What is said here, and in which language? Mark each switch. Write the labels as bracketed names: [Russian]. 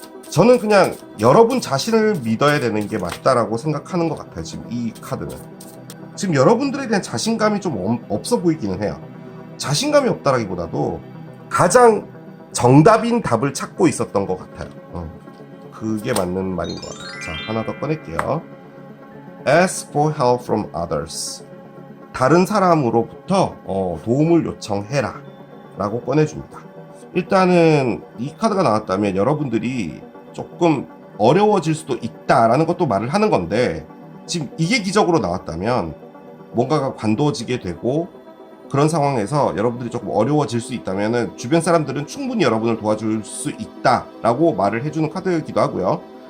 [Korean] 저는 그냥 여러분 자신을 믿어야 되는 게 맞다라고 생각하는 것 같아요. 지금 이 카드는 지금 여러분들에 대한 자신감이 좀 없어 보이기는 해요. 자신감이 없다라기보다도 가장 정답인 답을 찾고 있었던 것 같아요. 그게 맞는 말인 것 같아요. 자, 하나 더 꺼낼게요. [English] Ask for help from others. [Korean] 다른 사람으로부터 도움을 요청해라 라고 꺼내줍니다. 일단은 이 카드가 나왔다면 여러분들이 조금 어려워질 수도 있다라는 것도 말을 하는 건데, 지금 이게 기적으로 나왔다면 뭔가가 관둬지게 되고 그런 상황에서 여러분들이 조금 어려워질 수 있다면 주변 사람들은 충분히 여러분을 도와줄 수 있다라고 말을 해주는 카드이기도 하고요.